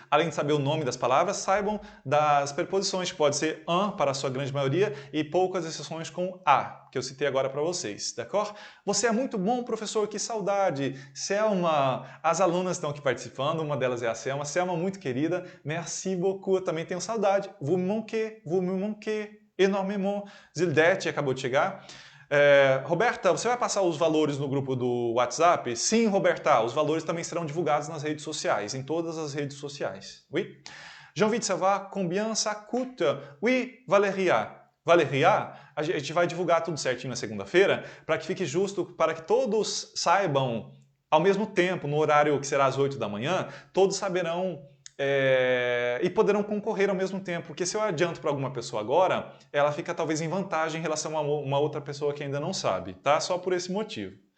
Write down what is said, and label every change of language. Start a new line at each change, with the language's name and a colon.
Portuguese: Além de saber o nome das palavras, saibam das preposições, que pode ser un para a sua grande maioria e poucas exceções com a, que eu citei agora para vocês, d'accord? Você é muito bom, professor, que saudade! Selma, as alunas estão aqui participando, uma delas é a Selma. Selma, muito querida,
French: merci beaucoup,
Portuguese: eu também tenho saudade.
French: Vous me manquez énormément.
Portuguese: Zildete acabou de chegar. Roberta, você vai passar os valores no grupo do WhatsApp? Sim, Roberta, os valores também serão divulgados nas redes sociais, em todas as redes sociais.
French: Oui? J'ai envie de savoir combien ça coûte. Oui, Valéria.
Portuguese: Valéria, a gente vai divulgar tudo certinho na segunda-feira, para que fique justo, para que todos saibam ao mesmo tempo, no horário que será às 8 da manhã, todos saberão e poderão concorrer ao mesmo tempo, porque se eu adianto para alguma pessoa agora, ela fica talvez em vantagem em relação a uma outra pessoa que ainda não sabe, tá? Só por esse motivo.